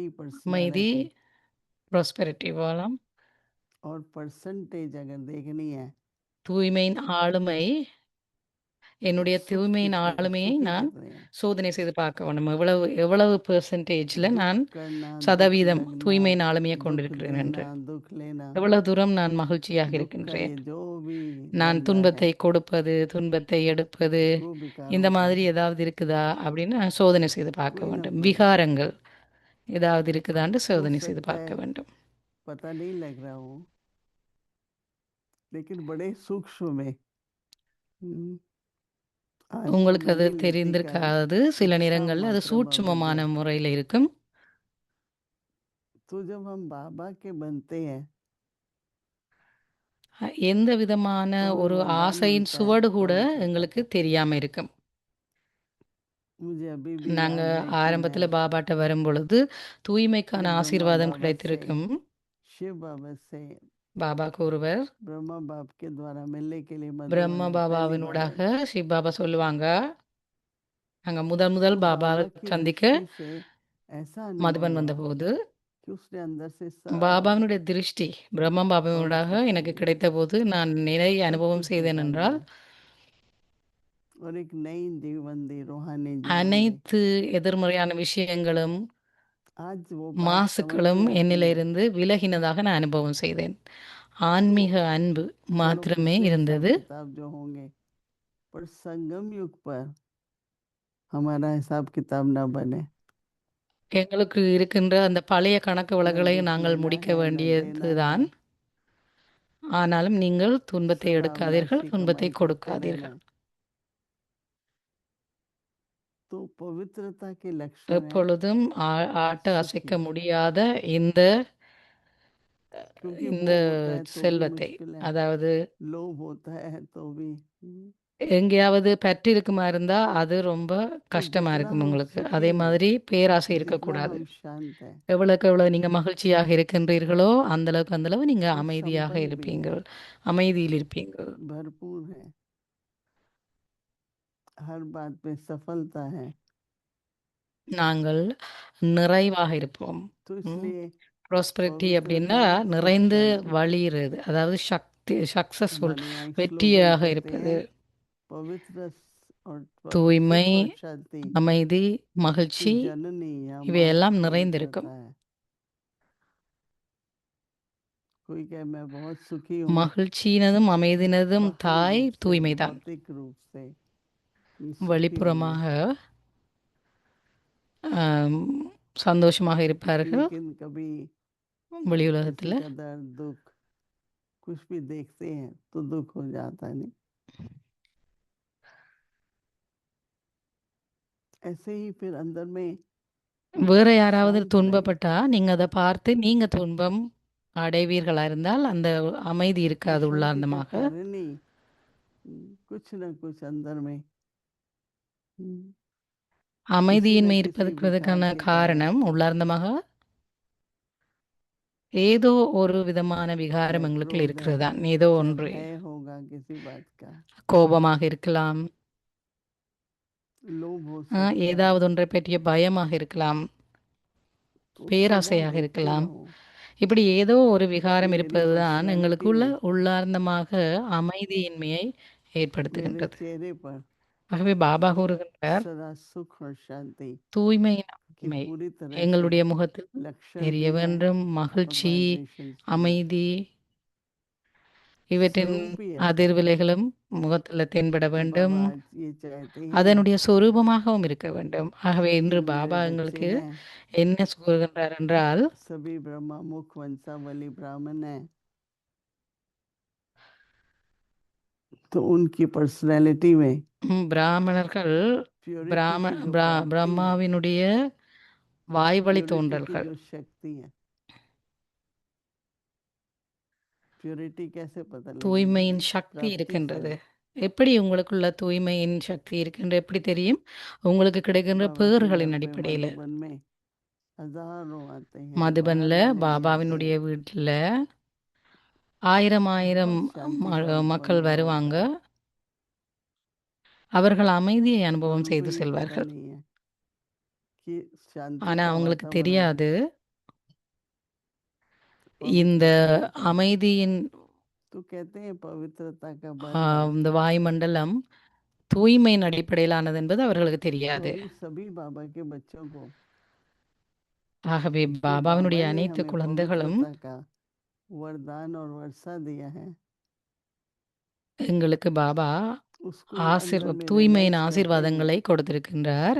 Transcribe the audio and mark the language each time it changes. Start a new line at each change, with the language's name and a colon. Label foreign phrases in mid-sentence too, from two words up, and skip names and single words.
Tamil: அமைதி,
Hindi: पर्सनालिटी
Tamil: ப்ராஸ்பெரிட்டி வளம்,
Hindi: और परसेंटेज अगर देखनी है
Tamil: தூய்மையின் ஆளுமை என்னுடைய
Hindi: सुख
Tamil: தூய்மையின்
Hindi: कितने
Tamil: ஆளுமையை
Hindi: सुखी
Tamil: நான்
Hindi: कितने हैं
Tamil: சோதனை செய்து பார்க்க வேண்டும். எவ்வளவு பெர்சன்டேஜில் நான்
Hindi: दुख करना दुख
Tamil: சதவீதம்
Hindi: लगना
Tamil: தூய்மையின் ஆளுமையை
Hindi: दुख
Tamil: கொண்டிருக்கிறேன் என்று,
Hindi: देना दुख लेना
Tamil: எவ்வளவு தூரம் நான் மகிழ்ச்சியாக
Hindi: दुख का
Tamil: இருக்கின்றேன்.
Hindi: ये जो भी
Tamil: நான்
Hindi: बन रहा है
Tamil: துன்பத்தை கொடுப்பது, துன்பத்தை எடுப்பது,
Hindi: वो विकार
Tamil: இந்த
Hindi: होता
Tamil: மாதிரி
Hindi: है
Tamil: ஏதாவது இருக்குதா அப்படின்னு நான் சோதனை செய்து பார்க்க
Hindi: कोई ना
Tamil: வேண்டும்.
Hindi: कोई
Tamil: விகாரங்கள் ஏதாவது இருக்குதான்னு
Hindi: हो
Tamil: சோதனை செய்து
Hindi: सकता
Tamil: பார்க்க
Hindi: है
Tamil: வேண்டும்.
Hindi: पता नहीं लग रहा हो लेकिन बड़े सूक्ष्म में आज तो
Tamil: உங்களுக்கு அது
Hindi: मंदिर नीति का
Tamil: தெரிந்திருக்காது. சில
Hindi: शिक्षा
Tamil: நேரங்களில் அது
Hindi: मात्रा
Tamil: சூட்சுமமான
Hindi: बाबा
Tamil: முறையில் இருக்கும்.
Hindi: तो जब हम बाबा के बनते हैं
Tamil: எந்த விதமான
Hindi: तो हमें
Tamil: ஒரு
Hindi: वरदान
Tamil: ஆசையின்
Hindi: मिलता है
Tamil: சுவடு கூட
Hindi: पवित्रता
Tamil: எங்களுக்கு
Hindi: का
Tamil: தெரியாம இருக்கும்.
Hindi: मुझे अभी भी
Tamil: நாங்க
Hindi: याद है कि
Tamil: ஆரம்பத்துல
Hindi: मैं
Tamil: பாபாட்ட வரும்பொழுது தூய்மைக்கான
Hindi: श्री ब्रह्मा
Tamil: ஆசீர்வாதம்
Hindi: बाबा से
Tamil: கிடைத்திருக்கும்.
Hindi: शिव बाबा से
Tamil: பாபா கூறுவர்,
Hindi: ब्रह्मा बाप के द्वारा मिलने के लिए मधुबन
Tamil: பிரம்ம
Hindi: में पहली बार
Tamil: பாபாவினூடாக
Hindi: आई
Tamil: சிவ் பாபா சொல்லுவாங்க, நாங்க முதல்
Hindi: तो
Tamil: பாபா
Hindi: बाबा की
Tamil: சந்திக்க
Hindi: दृष्टि से ऐसा अनुभव
Tamil: மதுபன்
Hindi: हुआ
Tamil: வந்தபோது
Hindi: कि उसने अंदर से सब
Tamil: பாபாவினுடைய திருஷ்டி பிரம்ம பாபாவினூடாக
Hindi: पवित्र कर
Tamil: எனக்கு
Hindi: दिया
Tamil: கிடைத்த போது நான் நிறைய
Hindi: सब
Tamil: அனுபவம்
Hindi: कुछ
Tamil: செய்தேன்
Hindi: निकाल
Tamil: என்றால்,
Hindi: दिया और एक नई जीवन दी रूहानी जीवन दी
Tamil: அனைத்து எதிர்மறையான விஷயங்களும்
Hindi: आज वो बात समझ
Tamil: மாசுக்களும்
Hindi: में आती है
Tamil: என்னிலிருந்து விலகினதாக நான் அனுபவம் செய்தேன். ஆன்மீக அன்பு
Hindi: चलो
Tamil: மாத்திரமே
Hindi: पिछले हिसाब
Tamil: இருந்தது.
Hindi: किताब जो होंगे पर संगम युग पर हमारा हिसाब किताब ना बने
Tamil: எங்களுக்கு இருக்கின்ற அந்த பழைய கணக்கு
Hindi: न
Tamil: வழக்குகளை
Hindi: दुख
Tamil: நாங்கள்
Hindi: लेना
Tamil: முடிக்க
Hindi: है न देना
Tamil: வேண்டியதுதான்.
Hindi: है
Tamil: ஆனாலும் நீங்கள் துன்பத்தை
Hindi: सदा
Tamil: எடுக்காதீர்கள்,
Hindi: अविनाशी
Tamil: துன்பத்தை
Hindi: कमाई करते
Tamil: கொடுக்காதீர்கள்.
Hindi: रहना तो पवित्रता के लक्षण है
Tamil: எப்பொழுதும் ஆட்ட அசைக்க
Hindi: सुखी
Tamil: முடியாத இந்த
Hindi: क्योंकि
Tamil: இந்த
Hindi: भोग होता है तो भी
Tamil: செல்வத்தை,
Hindi: मुश्किल है
Tamil: அதாவது
Hindi: लोभ होता है तो भी
Tamil: எங்கேயாவது பற்று இருக்குமா இருந்தா அது ரொம்ப
Hindi: तो
Tamil: கஷ்டமா
Hindi: जितना
Tamil: இருக்கும்
Hindi: हम
Tamil: உங்களுக்கு.
Hindi: सुखी
Tamil: அதே
Hindi: हैं
Tamil: மாதிரி பேராசை
Hindi: जितना
Tamil: இருக்கக்கூடாது.
Hindi: हम शांत हैं
Tamil: எவ்வளவு நீங்க மகிழ்ச்சியாக இருக்கின்றீர்களோ அந்த அளவுக்கு நீங்க
Hindi: हम
Tamil: அமைதியாக
Hindi: संपन्न भी हैं
Tamil: இருப்பீங்கள், அமைதியில் இருப்பீங்கள்.
Hindi: भरपूर हैं हर बात में सफलता है
Tamil: நாங்கள் நிறைவாக இருப்போம்.
Hindi: तो इसलिए
Tamil: ப்ராஸ்பரிட்டி அப்படின்னா
Hindi: पवित्रता सुख
Tamil: நிறைந்து
Hindi: शांति
Tamil: வழியிறது, அதாவது சக்சஸ்ஃபுல்,
Hindi: हमारे यहाँ एक स्लोगन
Tamil: வெற்றியாக
Hindi: कहते
Tamil: இருப்பது.
Hindi: हैं पवित्र और
Tamil: தூய்மை,
Hindi: सुख और शांति
Tamil: அமைதி,
Hindi: की
Tamil: மகிழ்ச்சி
Hindi: जननी या माँ
Tamil: இவையெல்லாம்
Hindi: पवित्रता
Tamil: நிறைந்திருக்கும்.
Hindi: है कोई कहे मैं बहुत सुखी हूँ
Tamil: மகிழ்ச்சியினதும் அமைதியினதும்
Hindi: बाहरी
Tamil: தாய்
Hindi: रूप से
Tamil: தூய்மைதான்.
Hindi: भौतिक रूप से मैं सुखी हूँ
Tamil: வெளிப்புறமாக ஆம், சந்தோஷமாக இருப்பார்கள்.
Hindi: लेकिन कभी
Tamil: வெளி
Hindi: किसी
Tamil: உலகத்துல
Hindi: का दर्द दुख कुछ भी देखते हैं तो दुख हो जाता है नहीं ऐसे ही फिर अंदर में
Tamil: வேற யாராவது
Hindi: शांत रहे
Tamil: துன்பப்பட்டா நீங்க அதை பார்த்து நீங்க துன்பம் அடைவீர்களா இருந்தால் அந்த அமைதி இருக்காது
Hindi: अशांति का
Tamil: உள்ளார்ந்தமாக.
Hindi: कारण ही कुछ न कुछ अंदर में किसी न
Tamil: அமைதியின்மை
Hindi: किसी
Tamil: இருப்பதற்கான
Hindi: विकार के कारण
Tamil: காரணம் உள்ளார்ந்தமாக ஏதோ ஒரு விதமான
Hindi: चाहे
Tamil: விகாரம் எங்களுக்கு
Hindi: क्रोध है
Tamil: இருக்கிறது தான். ஏதோ
Hindi: चाहे
Tamil: ஒன்று,
Hindi: भय होगा किसी बात का
Tamil: கோபமாக இருக்கலாம்,
Hindi: लोभ हो सकता है
Tamil: ஏதாவது ஒன்றை பற்றிய பயமாக இருக்கலாம்,
Hindi: तो सदा
Tamil: பேராசையாக
Hindi: देखते
Tamil: இருக்கலாம்.
Hindi: रहो
Tamil: இப்படி ஏதோ ஒரு
Hindi: कि
Tamil: விகாரம்
Hindi: मेरी
Tamil: இருப்பதுதான்
Hindi: पर्सनैलिटी
Tamil: எங்களுக்குள்ள
Hindi: में
Tamil: உள்ளார்ந்தமாக அமைதியின்மையை
Hindi: मेरे
Tamil: ஏற்படுத்துகின்றது.
Hindi: चेहरे पर
Tamil: ஆகவே பாபா கூறுகின்றார்,
Hindi: सदा सुख और शांति
Tamil: தூய்மையின்
Hindi: की
Tamil: ஆண்மை
Hindi: पूरी तरह से
Tamil: எங்களுடைய முகத்தில்
Hindi: लक्षण
Tamil: தெரிய
Hindi: भी है
Tamil: வேண்டும்.
Hindi: और
Tamil: மகிழ்ச்சி,
Hindi: वाइब्रेशंस भी है
Tamil: அமைதி இவற்றின்
Hindi: स्वरूप ही ऐसा है
Tamil: அதிர்விலைகளும் முகத்தில் தென்பட
Hindi: तो
Tamil: வேண்டும்.
Hindi: बाबा आज ये चाहते हैं
Tamil: அதனுடைய சொரூபமாகவும் இருக்க வேண்டும். ஆகவே
Hindi: कि
Tamil: இன்று
Hindi: जो मेरे
Tamil: பாபா
Hindi: बच्चे
Tamil: எங்களுக்கு
Hindi: हैं
Tamil: என்ன கூறுகின்றார் என்றால்,
Hindi: सभी ब्रह्मा मुख वंशावली ब्राह्मण है तो उनकी पर्सनैलिटी में
Tamil: பிராமணர்கள்
Hindi: प्योरिटी
Tamil: பிராம
Hindi: की जो
Tamil: பிரா
Hindi: क्वालिटी है
Tamil: பிரம்மாவினுடைய வாய்வழி
Hindi: प्योरिटी की
Tamil: தோன்றல்கள்,
Hindi: जो शक्ति है प्योरिटी कैसे पता लगेगी
Tamil: தூய்மையின் சக்தி
Hindi: प्राप्ति से
Tamil: இருக்கின்றது. எப்படி உங்களுக்குள்ள தூய்மையின் சக்தி இருக்கின்ற எப்படி தெரியும்? உங்களுக்கு கிடைக்கின்ற
Hindi: बाबा के घर
Tamil: பேறுகளின்
Hindi: पे
Tamil: அடிப்படையில்.
Hindi: मधुबन में हजारों आते हैं
Tamil: மதுபன்ல
Hindi: बाहर रहने भी आते
Tamil: பாபாவினுடைய
Hindi: हैं
Tamil: வீட்டில் ஆயிரம் ஆயிரம்
Hindi: बहुत शांति का
Tamil: மக்கள்
Hindi: अनुभव
Tamil: வருவாங்க.
Hindi: होता है
Tamil: அவர்கள் அமைதியை
Hindi: और
Tamil: அனுபவம்
Hindi: उनको
Tamil: செய்து
Hindi: ये पता
Tamil: செல்வார்கள்.
Hindi: नहीं है कि शांति
Tamil: ஆனா
Hindi: का
Tamil: அவங்களுக்கு
Hindi: वातावरण
Tamil: தெரியாது இந்த
Hindi: पवित्रता का
Tamil: அமைதியின்
Hindi: तो कहते हैं पवित्रता का बर्तन
Tamil: இந்த வாயுமண்டலம் தூய்மையின் அடிப்படையிலானது என்பது அவர்களுக்கு
Hindi: तो
Tamil: தெரியாது.
Hindi: इन सभी बाबा के बच्चों को
Tamil: ஆகவே
Hindi: जो
Tamil: பாபாவினுடைய
Hindi: बाबा ने
Tamil: அனைத்து
Hindi: हमें
Tamil: குழந்தைகளும்
Hindi: पवित्रता का वरदान और वर्षा दिया है
Tamil: எங்களுக்கு பாபா
Hindi: उसको अंदर में
Tamil: தூய்மையின்
Hindi: रियलाइज करते हुए
Tamil: ஆசீர்வாதங்களை கொடுத்திருக்கின்றார்.